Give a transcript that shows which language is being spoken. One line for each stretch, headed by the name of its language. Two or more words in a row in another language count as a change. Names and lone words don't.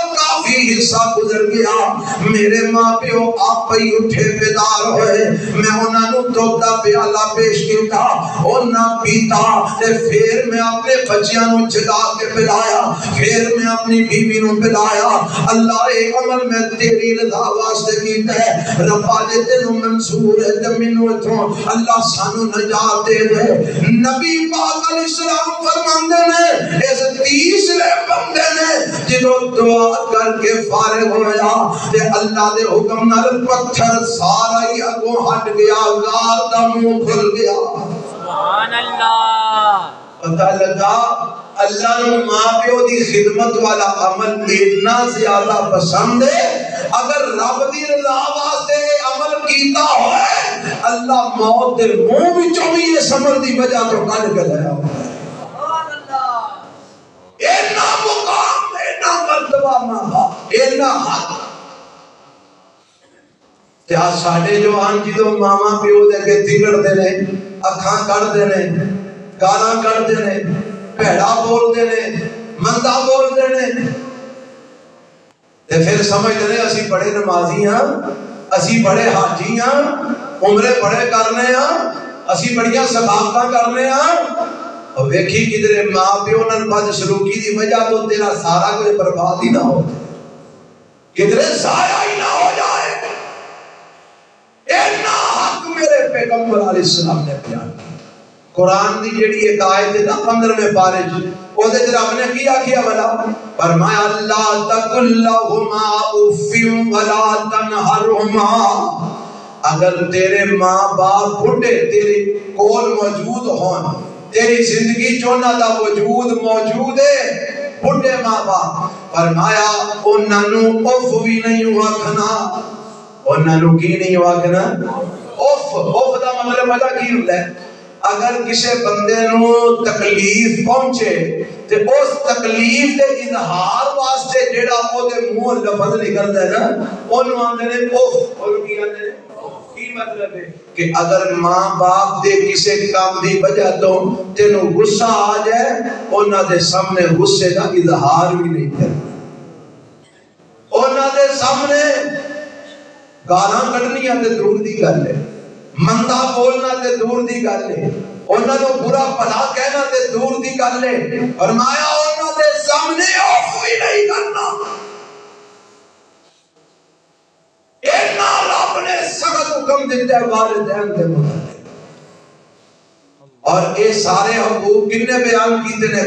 Punjabi: کافی حصہ گزر گیا میرے ماں پیو آپ ہی اٹھے بیدار ہوئے میں انہوں نے دودھ دا پیالہ پیش کیتا انہوں پیتا تے پھر میں اپنے بچیاں نو جگا کے پلایا پھر میں اپنی بیوی نو پلایا اللہ ایک عمل میں تیری رضا واسطے کیتا ہے ربا جے تینوں منظور ہے تے مینوں اتھوں اللہ سانو نجات دے دے نبی پاک
Arabic: علیہ السلام
Punjabi: فرماندے نے اس تیسرے بندے نے جدوں دعا کر کے فارغ ہویا تے اللہ دے حکم نال پتھر سارا ہی اگوں ہٹ گیا غار دا منہ کھل گیا سبحان اللہ پتہ لگا اللہ نے ماں پیو دی خدمت والا عمل اتنا زیادہ پسند ہے اگر رب دی رضا واسطے عمل کیتا ہوئے اللہ موت دے منہ وچوں بھی اس عمل دی وجہ تو کڈ کے لایا
Arabic: سبحان اللہ
Punjabi: اینا مقام اینا مرتبہ ماں اینا حق تے آ ساڈے جوان جدوں ماما پیو دے اگے تگڑدے نے، اکھاں کڈدے نے، گالاں کڈدے نے، بھڑا بولدے نے، مندا بولدے نے، تے پھر سمجھدے نے اسی بڑے نمازی ہاں، اسی بڑے حاجی ہاں، عمرے بڑے کرنے ہاں، اسی بڑیاں ثقافتاں کرنے ہاں۔ اور ویکھی کدھر ماں پیو نال بد سلوکی دی وجہ تو تیرا سارا کچھ برباد ہی نہ ہو، کدھر ضائع ہی نہ ہو جائے۔ اینا حق میرے پیغمبر
Arabic: علیہ السلام
Punjabi: نے بیان کیا۔ قرآن دی جڑی ایک آیت ہے نا 15ویں پارے او دے رب نے کیا کیا
Arabic: بلا فرمایا اللہ تقل لہما اف ولا تنہرہما،
Punjabi: اگر تیرے ماں باپ بڈھے تیرے کول موجود ہون، تیری زندگی چونا دا وجود موجود ہے، بڈھے ماں باپ، فرمایا انہاں نو اف بھی نہیں آکھنا، انہاں نو کی نہیں آکھنا، اف دا مطلب پتہ کی ہوتا ہے؟ اگر کسی بندے نو تکلیف پہنچے تے اس تکلیف دے اظہار واسطے جیڑا او دے منہ لفظ نکلدا ہے نا اونوں آندے نے اف، اور کی آندے نے کی مطلب ہے کہ اگر ماں باپ دے کسی کام دی وجہ تو تینوں غصہ آ جائے انہاں دے سامنے غصے دا اظہار بھی نہیں کرنا، انہاں دے سامنے گالاں کڈنیاں تے دور دی گل ہے، مندا بولنا تے دور دی گل ہے، انہاں نو برا بھلا کہنا تے دور دی گل ہے، فرمایا انہاں دے سامنے اف بھی نہیں کرنا۔ اینا رب نے سخت حکم دیتا ہے والدین دے متعلق، اور اے سارے حقوق کنے بیان کیتے نے؟